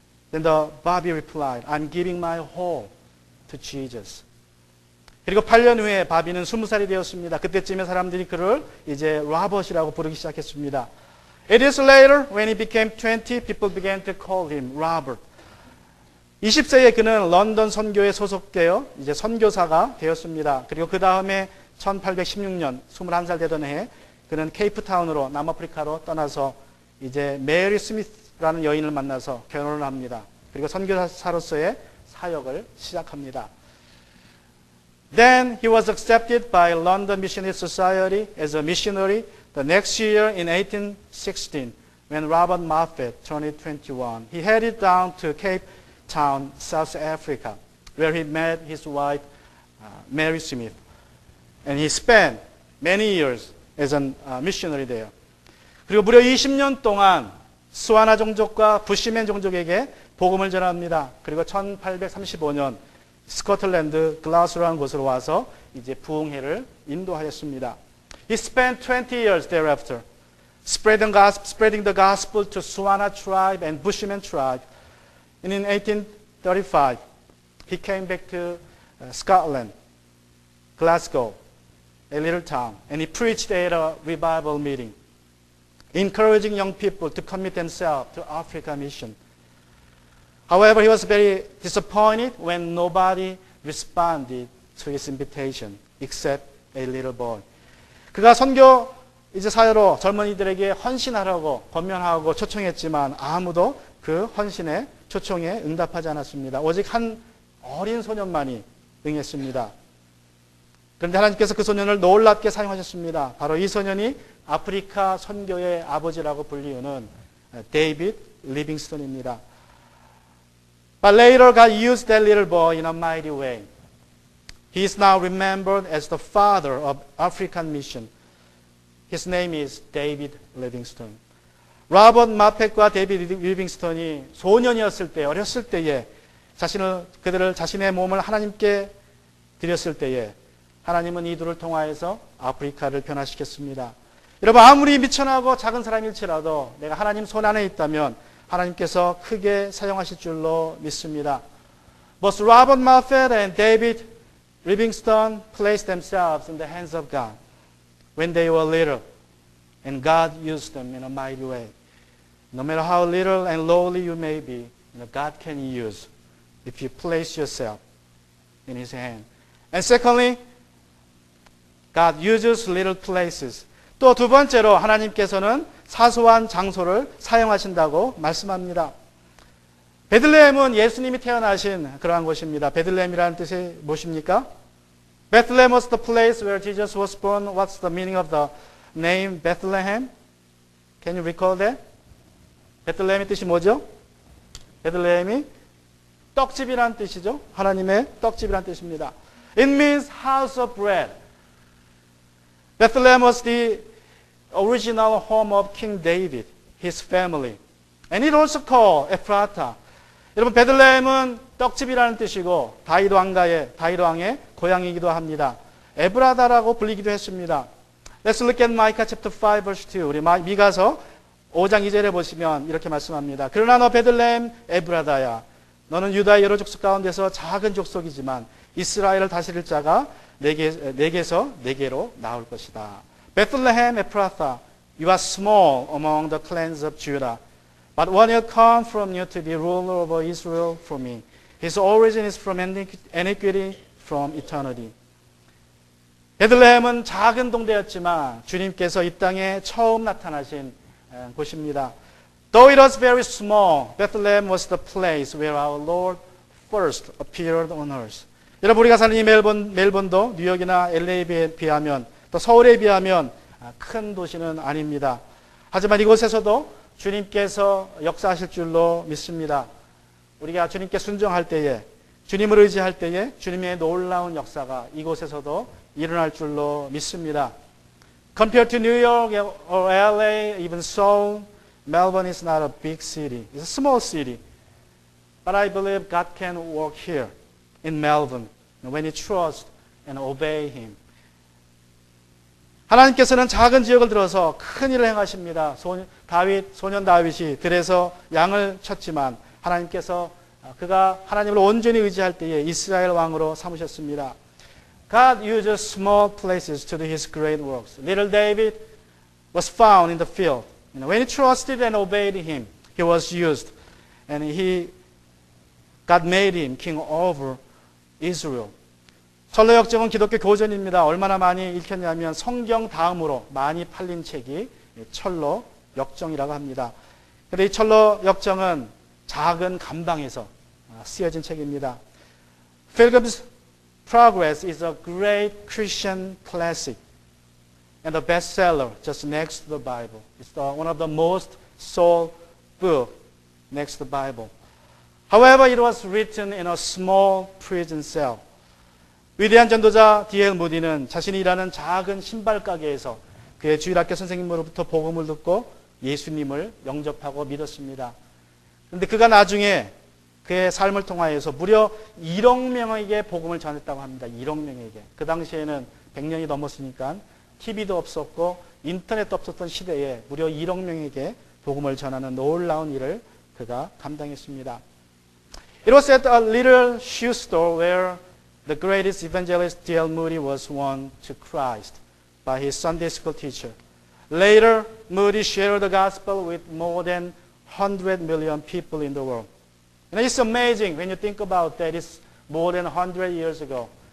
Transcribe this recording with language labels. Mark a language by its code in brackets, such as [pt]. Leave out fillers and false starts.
[en] Then the Bobby replied, "I'm giving my whole to Jesus." [ko] 그리고 8년 후에 바비는 20살이 되었습니다. 그때쯤에 사람들이 그를 이제 로버트이라고 부르기 시작했습니다. [en] 8 years later, when he became 20, people began to call him Robert. [ko] 20세에 그는 런던 선교에 소속되어 이제 선교사가 되었습니다. 그리고 그 다음에 1816년 21살 되던 해에 그는 케이프타운으로 남아프리카로 떠나서 이제 메리 스미스라는 여인을 만나서 결혼을 합니다. 그리고 선교사로서의 사역을 시작합니다. [en] Then he was accepted by London Missionary Society as a missionary the next year in 1816 when Robert Moffat turned 21. He headed down to Cape Town, South Africa, where he met his wife, Mary Smith. And he spent many years as a missionary there. [ko] 그리고 무려 20년 동안 스와나 종족과 부시맨 종족에게 복음을 전합니다. 그리고 1835년 스코틀랜드 글라스로라는 곳으로 와서 이제 부흥회를 인도하였습니다. [en] He spent 20 years thereafter spreading the gospel to Swana tribe and Bushmen tribe. And in 1835, he came back to Scotland, Glasgow, a little town, and he preached at a revival meeting, encouraging young people to commit themselves to Africa mission. However, he was very disappointed when nobody responded to his invitation except a little boy. [ko] 그가 선교 이제 사회로 젊은이들에게 헌신하라고 권면하고 초청했지만 아무도 그 헌신의 초청에 응답하지 않았습니다. 오직 한 어린 소년만이 응했습니다. 그런데 하나님께서 그 소년을 놀랍게 사용하셨습니다. 바로 이 소년이 아프리카 선교의 아버지라고 불리우는 데이빗 리빙스턴입니다. [en] But later God used that little boy in a mighty way. He is now remembered as the father of African mission. His name is David Livingstone. [ko] 로버트 마펫과 데이비드 리빙스턴이 소년이었을 때, 어렸을 때에 그들을 자신의 몸을 하나님께 드렸을 때에 하나님은 이들을 통하여서 아프리카를 변화시켰습니다. 여러분, 아무리 미천하고 작은 사람일지라도 내가 하나님 손 안에 있다면 하나님께서 크게 사용하실 줄로 믿습니다. [en] Both Robert Moffat and David Livingstone placed themselves in the hands of God when they were little, and God used them in a mighty way. No matter how little and lowly you may be, God can use if you place yourself in His hand. And secondly, God uses little places. [ko] 또 두 번째로 하나님께서는 사소한 장소를 사용하신다고 말씀합니다. 베들레헴은 예수님이 태어나신 그러한 곳입니다. 베들레헴이라는 뜻이 무엇입니까? [en] Bethlehem was the place where Jesus was born. What's the meaning of the name Bethlehem? Can you recall that? [ko] 베들레헴의 뜻이 뭐죠? 베들레헴이 떡집이라는 뜻이죠. 하나님의 떡집이라는 뜻입니다. [en] It means house of bread. Bethlehem was the original home of King David, his family. And it also called Ephrata. [ko] 여러분, 베들레헴은 떡집이라는 뜻이고 다윗 왕의 고향이기도 합니다. 에브라다라고 불리기도 했습니다. [en] Let's look at Micah chapter 5 verse 2. [ko] 우리 미가서 5장 2절에 보시면 이렇게 말씀합니다. 그러나 너 베들레헴 에브라다야, 너는 유다의 여러 족속 가운데서 작은 족속이지만 이스라엘을 다스릴 자가 내게서 내게로 나올 것이다. [en] Bethlehem Ephrathah, you are small among the clans of Judah, but one will come from you to be ruler over Israel for me. His origin is from iniquity, from eternity. [ko] 베들레헴은 작은 동네였지만 주님께서 이 땅에 처음 나타나신 곳입니다. [en] Though it was very small, Bethlehem was the place where our Lord first appeared on earth. [ko] 여러분, 우리가 사는 이 멜번도 뉴욕이나 LA에 비하면 또 서울에 비하면 큰 도시는 아닙니다. 하지만 이곳에서도 주님께서 역사하실 줄로 믿습니다. 우리가 주님께 순종할 때에, 주님을 의지할 때에 주님의 놀라운 역사가 이곳에서도 일어날 줄로 믿습니다. [en] Compared to New York or LA, even Seoul, Melbourne is not a big city. It's a small city. But I believe God can work here in Melbourne when you trust and obey Him. [ko] 하나님께서는 작은 지역을 들어서 큰 일을 행하십니다. 소년 다윗이 들에서 양을 쳤지만 하나님께서 그가 하나님을 온전히 의지할 때에 이스라엘 왕으로 삼으셨습니다. [en] God uses small places to do His great works. Little David was found in the field. When he trusted and obeyed Him, he was used. And God made him king over Israel. [ko] 철로역정은 기독교 교전입니다. 얼마나 많이 읽혔냐면 성경 다음으로 많이 팔린 책이 철로역정이라고 합니다. 그런데 이 철로역정은 작은 감방에서 쓰여진 책입니다. [en] Pilgrim's Progress is a great Christian classic and a bestseller just next to the Bible. It's one of the most sold book next to the Bible. However, it was written in a small prison cell. [ko] 위대한 전도자 D.L. 무디는 자신이 일하는 작은 신발 가게에서 그의 주일학교 선생님으로부터 복음을 듣고 예수님을 영접하고 믿었습니다. 그런데 그가 나중에 그의 삶을 통하여서 무려 1억 명에게 복음을 전했다고 합니다. 1억 명에게. 그 당시에는 100년이 넘었으니까 TV도 없었고 인터넷도 없었던 시대에 무려 1억 명에게 복음을 전하는 놀라운 일을 그가 감당했습니다. [en] It was at a little shoe store where the greatest evangelist D.L. Moody was won to Christ by his Sunday school teacher. Later, Moody shared the gospel with more than 100 million people in the world. And it's amazing when you think about that. It's more than 100 years ago.